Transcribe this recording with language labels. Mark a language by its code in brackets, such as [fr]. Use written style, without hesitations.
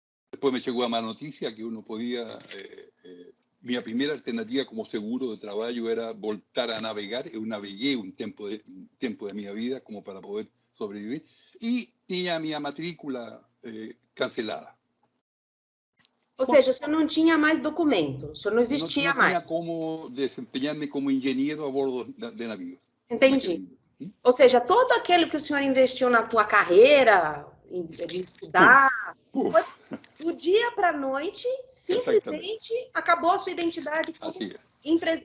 [es] Después me llegó a más noticia que uno podía... mi primera alternativa como seguro de trabajo era voltar a navegar. Eu navegué un tiempo de mi vida como para poder sobrevivir. Y tenía mi matrícula cancelada. [pt] Ou seja, o senhor não tinha mais documento, o senhor não existia [es] no tenía [pt] mais. [es] como desempeñarme como ingeniero a bordo de navíos. [pt] Entendi. Ou seja, todo aquele que o senhor investiu na tua carreira, de estudar, foi do dia para a noite, simplesmente acabou a sua identidade como empresário.